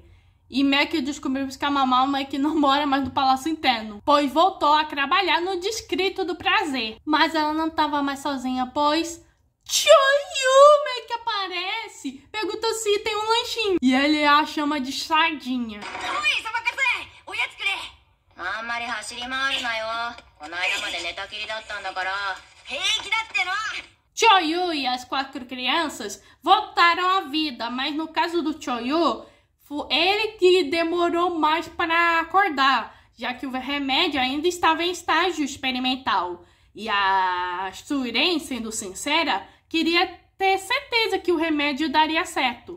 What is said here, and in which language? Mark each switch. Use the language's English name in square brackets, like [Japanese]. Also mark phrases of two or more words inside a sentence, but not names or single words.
[Portuguese] E meio que descobrimos que a Mamal meio que não mora mais no palácio interno, pois voltou a trabalhar no Distrito do Prazer. Mas ela não tava mais sozinha, pois Choyu meio que aparece, pergunta se tem um lanchinho. E ele a chama de sardinha. [Japanese] あんまり走り回るなよ。この間まで寝たきりだったんだから。平気だっての。 [Portuguese] Choyu e as 4 crianças voltaram à vida, mas no caso do Choyu, foi ele que demorou mais para acordar, já que o remédio ainda estava em estágio experimental. E a Suiren, sendo sincera, queria ter certeza que o remédio daria certo.